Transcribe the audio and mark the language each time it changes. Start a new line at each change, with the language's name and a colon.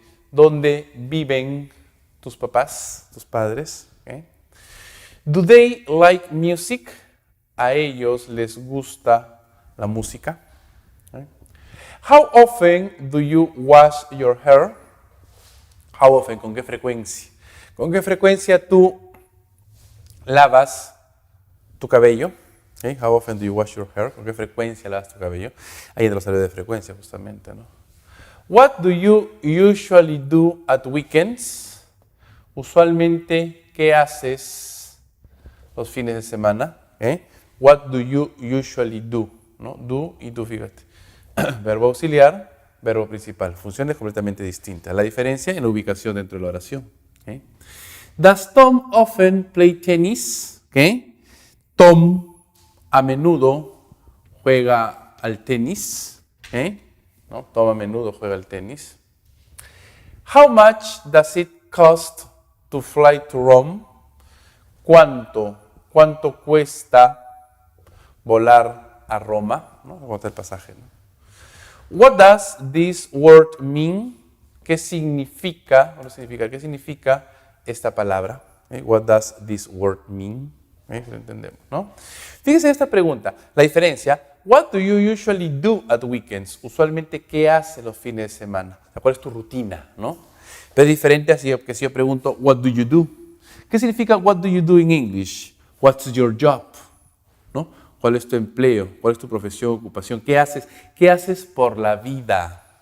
Spanish: ¿Dónde viven tus papás, tus padres? ¿Okay?
English: Do they like music?
Spanish: ¿A ellos les gusta la música?
English: Okay. How often do you wash your hair? How often,
Spanish: ¿con qué frecuencia? ¿Con qué frecuencia tú lavas tu cabello?
English: Okay. How often do you wash your hair?
Spanish: ¿Con qué frecuencia lavas tu cabello? Ahí entra la salida de frecuencia justamente, ¿no?
English: What do you usually do at weekends?
Spanish: Usualmente, ¿qué haces los fines de semana?
English: What do you usually do? ¿No? Do y do, fíjate.
Spanish: Verbo auxiliar, verbo principal. Funciones completamente distintas. La diferencia en la ubicación dentro de la oración.
English: ¿Okay? Does Tom often play tennis? ¿Okay?
Spanish: Tom a menudo juega al tenis. ¿Okay? ¿No? Tom a menudo juega al tenis.
English: How much does it cost to fly to Rome?
Spanish: ¿Cuánto cuesta volar a Roma? ¿No? Vamos a ver el pasaje, ¿no?
English: What does this word mean?
Spanish: ¿Qué significa? ¿Qué significa esta palabra?
English: What does this word mean?
Spanish: ¿Ok? Lo entendemos, ¿no? Fíjense en esta pregunta. La diferencia,
English: what do you usually do at weekends?
Spanish: Usualmente, ¿qué haces los fines de semana? ¿Cuál es tu rutina, no? Pero es diferente así que si yo pregunto,
English: what do you do?
Spanish: ¿Qué significa
English: what do you do in English? What's your job?
Spanish: ¿No? ¿Cuál es tu empleo? ¿Cuál es tu profesión, ocupación? ¿Qué haces? ¿Qué haces por la vida?